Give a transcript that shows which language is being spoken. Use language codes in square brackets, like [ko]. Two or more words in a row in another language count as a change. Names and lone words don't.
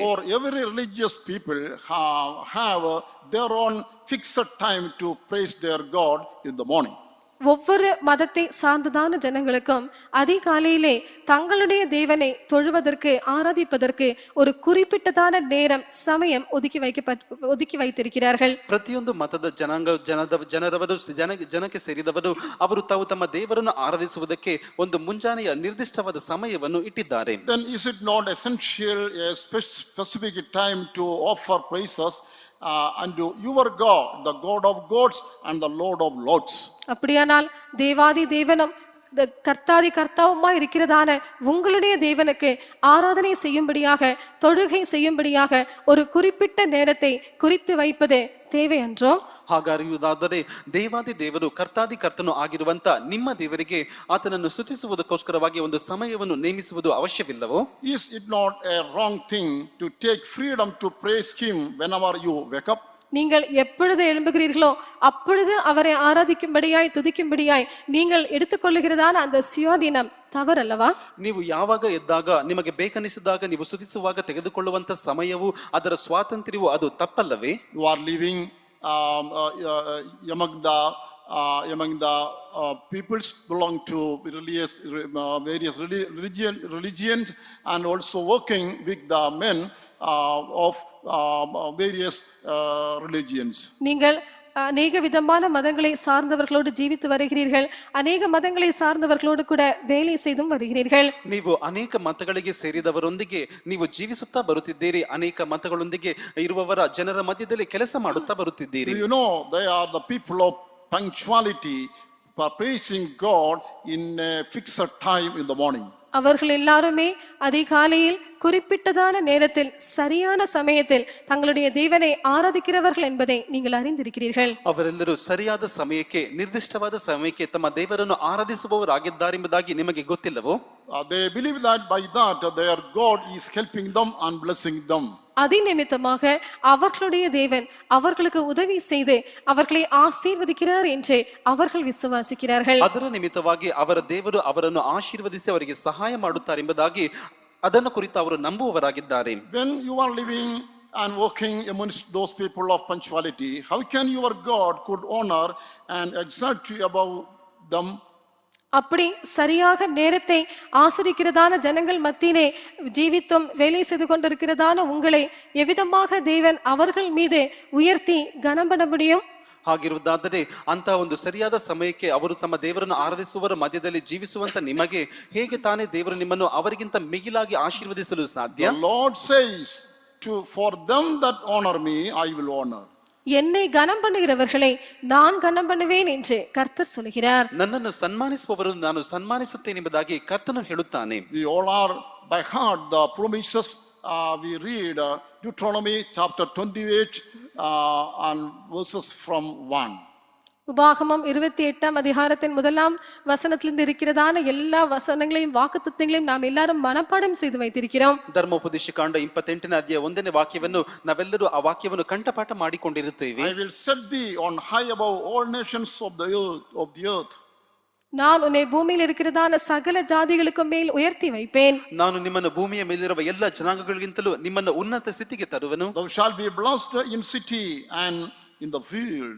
[en] For every religious people have their own fixed time to praise their God in the morning. [ta] ஒவ்வொரு மதத்தை சார்ந்ததான ஜனங்களுக்கும் அதிகாலையிலே தங்களுடைய தேவனை தொழுவதற்கு ஆராதிப்பதற்கு ஒரு குறிப்பிட்டதான நேரம் சமயம் ஒதுக்கி வைத்திருக்கிறார்கள். [kn] ಪ್ರತಿಯೊಂದು ಮತದ ಜನಕ್ಕೆ ಸೇರಿದವರು ಅವರು ತಾವು ತಮ್ಮ ದೇವರನ್ನು ಆರಾಧಿಸುವುದಕ್ಕೆ ಒಂದು ಮುಂಜಾನೆಯ ನಿರ್ದಿಷ್ಟವಾದ ಸಮಯವನ್ನು ಇಟ್ಟಿದ್ದಾರೆ. [en] Then is it not essential a specific time to offer praises unto your God, the God of gods and the Lord of lords? [ta] அப்படியானால் தேவாதி தேவனும் கர்த்தாதி கர்த்தாவுமா இருக்கிறதான உங்களுடைய தேவனுக்கு ஆராதனை செய்யும்படியாக தொழுகை செய்யும்படியாக ஒரு குறிப்பிட்ட நேரத்தை குறித்து வைப்பது தேவை என்றோ? [kn] ಹಾಗಾಗಿರುವುದಾದರೆ ದೇವಾದಿ ದೇವರು ಕರ್ತಾದಿ ಕರ್ತನು ಆಗಿರುವಂತ ನಿಮ್ಮ ದೇವರಿಗೆ ಆತನನ್ನು ಸ್ತುತಿಸುವುದಕ್ಕೋಸ್ಕರವಾಗಿ ಒಂದು ಸಮಯವನ್ನು ನೇಮಿಸುವುದು ಅವಶ್ಯವಿಲ್ಲವೋ? [en] Is it not a wrong thing to take freedom to praise him whenever you wake up? [ta] நீங்கள் எப்பொழுது எழும்புகிறீர்களோ அப்பொழுது அவரை ஆராதிக்கும்படியாய் துதிக்கும்படியாய் நீங்கள் எடுத்துக்கொள்ளுகிறதான அந்த சுயாதீனம் தவறல்லவா? [kn] ನೀವು ಯಾವಾಗ ಎದ್ದಾಗ ನಿಮಗೆ ಬೇಕನಿಸಿದಾಗ ನೀವು ಸ್ತುತಿಸುವಾಗ ತೆಗೆದುಕೊಳ್ಳುವಂತ ಸಮಯವು ಅದರ ಸ್ವಾತಂತ್ರ್ಯವು ಅದು ತಪ್ಪಲ್ಲವೇ? [en] You are living among the peoples belong to various religions and also working with the men of various religions. [ta] நீங்கள் அநேக விதமான மதங்களை சார்ந்தவர்களோடு ஜீவித்து வருகிறீர்கள். அநேக மதங்களை சார்ந்தவர்களோடு கூட வேலை செய்தும் வருகிறீர்கள். [kn] ನೀವು ಅನೇಕ ಮತಗಳಿಗೆ ಸೇರಿದವರೊಂದಿಗೆ ನೀವು ಜೀವಿಸುತ್ತಾ ಬರುತ್ತಿದ್ದೀರಿ. ಅನೇಕ ಮತಗಳೊಂದಿಗೆ ಇರುವವರ ಜನರ ಮಧ್ಯದಲ್ಲಿ ಕೆಲಸ ಮಾಡುತ್ತಾ ಬರುತ್ತಿದ್ದೀರಿ. [en] You know, they are the people of punctuality for praising God in a fixed time in the morning. [ta] அவர்கள் எல்லாருமே அதிகாலையில் குறிப்பிட்டதான நேரத்தில் சரியான சமயத்தில் தங்களுடைய தேவனை ஆராதிக்கிறவர்கள் என்பதை நீங்கள் அறிந்திருக்கிறீர்கள். [kn] ಅವರೆಲ್ಲರೂ ಸರಿಯಾದ ಸಮಯಕ್ಕೆ ನಿರ್ದಿಷ್ಟವಾದ ಸಮಯಕ್ಕೆ ತಮ್ಮ ದೇವರನ್ನು ಆರಾಧಿಸುವವರಾಗಿದ್ದಾರೆಂಬುದಾಗಿ ನಿಮಗೆ ಗೊತ್ತಿಲ್ಲವೋ? [en] They believe that by that their God is helping them and blessing them. [ta] அதிநிமித்தமாக அவர்களுடைய தேவன் அவர்களுக்கு உதவி செய்து அவர்களை ஆசீர்வதிக்கிறார் என்று அவர்கள் விசுவாசிக்கிறார்கள். [kn] ಅದರ ನಿಮಿತ್ತವಾಗಿ ಅವರ ದೇವರು ಅವರನ್ನು ಆಶೀರ್ವದಿಸಿ ಅವರಿಗೆ ಸಹಾಯ ಮಾಡುತ್ತಾರೆ ಎಂಬುದಾಗಿ ಅದನ್ನು ಕುರಿತು ಅವರು ನಂಬುವವರಾಗಿದ್ದಾರೆ. [en] When you are living and working amongst those people of punctuality, how can your God could honor and exalt you above them? [ta] அப்படி சரியாக நேரத்தை ஆசரிக்கிறதான ஜனங்கள் மத்தியிலே ஜீவித்தும் வேலை செய்து கொண்டிருக்கிறதான உங்களை எவ்விதமாக தேவன் அவர்கள் மீது உயர்த்தி கனம் பண்ண முடியும்? [kn] ಹಾಗಿರುವುದಾದರೆ ಅಂತ ಒಂದು ಸರಿಯಾದ ಸಮಯಕ್ಕೆ ಅವರು ತಮ್ಮ ದೇವರನ್ನು ಆರಾಧಿಸುವವರ ಮಧ್ಯದಲ್ಲಿ ಜೀವಿಸುವಂತ ನಿಮಗೆ ಹೇಗೆ ತಾನೇ ದೇವರು ನಿಮ್ಮನ್ನು ಅವರಿಗಿಂತ ಮಿಗಿಲಾಗಿ ಆಶೀರ್ವದಿಸಲು ಸಾಧ್ಯ? [en] The Lord says, for them that honor me I will honor. [ta] என்னை கனம் பண்ணுகிறவர்களை நான் கனம் பண்ணுவேன் என்று கர்த்தர் சொல்கிறார். [kn] ನನ್ನನ್ನು ಸನ್ಮಾನಿಸುವವರು ನಾನು ಸನ್ಮಾನಿಸುತ್ತೇನೆ ಎಂಬುದಾಗಿ ಕರ್ತನು ಹೇಳುತ್ತಾನೆ. [en] We all are by heart the promises. We read Deuteronomy chapter 28 and verses from 1. [ta] உபாகமம் 28ஆம் அதிகாரத்தின் 1ஆம் வசனத்திலிருந்து இருக்கிறதான எல்லா வசனங்களையும் வாக்குத்தத்தங்களையும் நாம் எல்லாரும் மனப்பாடம் செய்து வைத்திருக்கிறோம். [kn] ಧರ್ಮೋಪದೇಶ ಕಾಂಡ 28ನೇ ಅಧ್ಯಾಯ 1ನೇ ವಾಕ್ಯವನ್ನು ನಾವೆಲ್ಲರೂ ಆ ವಾಕ್ಯವನ್ನು ಕಂಠಪಾಠ ಮಾಡಿಕೊಂಡಿರುತ್ತೇವೆ. [en] I will set thee on high above all nations of the earth. [ta] நான் உன்னை பூமியில் இருக்கிறதான சகல ஜாதிகளுக்கு மேல் உயர்த்தி வைப்பேன். [kn] ನಾನು ನಿಮ್ಮನ್ನು ಭೂಮಿಯ ಮೇಲಿರುವ ಎಲ್ಲ ಜನಾಂಗಗಳಿಗಿಂತಲೂ ನಿಮ್ಮನ್ನು ಉನ್ನತ ಸ್ಥಿತಿಗೆ ತರುವೆನು. [en] Thou shalt be blessed in city and in the field.